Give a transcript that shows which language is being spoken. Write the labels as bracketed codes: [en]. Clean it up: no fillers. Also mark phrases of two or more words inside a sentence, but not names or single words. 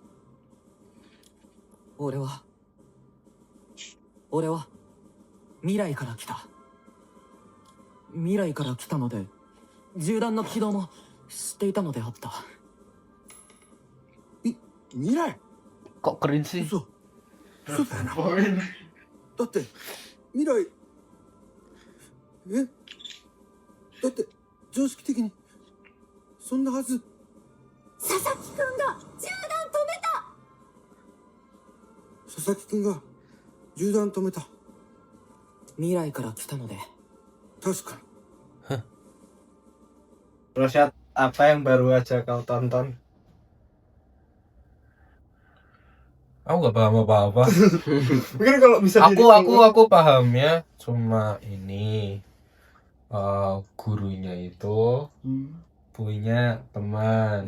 [ja] 俺は未来から来た。未来から来たので銃弾の起動も知っていたのであった。未来。 [id] Kok keren sih? [ja] 嘘だよな。だって未来だって常識的にそんなはず。佐々木くんが銃弾止めた。佐々木くんが銃弾止めた。未来から来たので。確かに。 [id] Rosyad, apa yang baru aja kau tonton? Aku gak paham apa-apa. Mungkin kalau bisa Aku pahamnya cuma ini, gurunya itu punya teman.